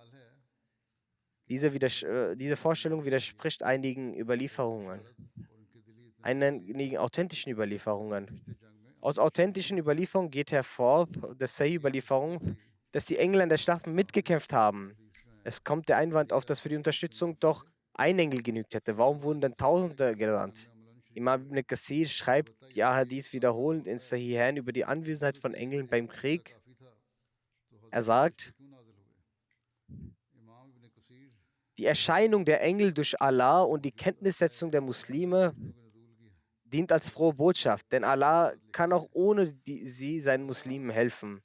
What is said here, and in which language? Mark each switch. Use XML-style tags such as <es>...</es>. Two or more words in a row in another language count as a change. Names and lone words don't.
<de>Diese Vorstellung widerspricht einigen authentischen Überlieferungen. Aus authentischen Überlieferungen geht hervor, dass Sahih-Überlieferung, dass die Engel an der Schlacht mitgekämpft haben. Es kommt der Einwand auf, dass für die Unterstützung doch ein Engel genügt hätte. Warum wurden denn Tausende gesandt? Imam ibn Kathir schreibt die Ahadith wiederholend in Sahihain über die Anwesenheit von Engeln beim Krieg. Er sagt, die Erscheinung der Engel durch Allah und die Kenntnissetzung der Muslime dient als frohe Botschaft, denn Allah kann auch ohne sie seinen Muslimen helfen.</de>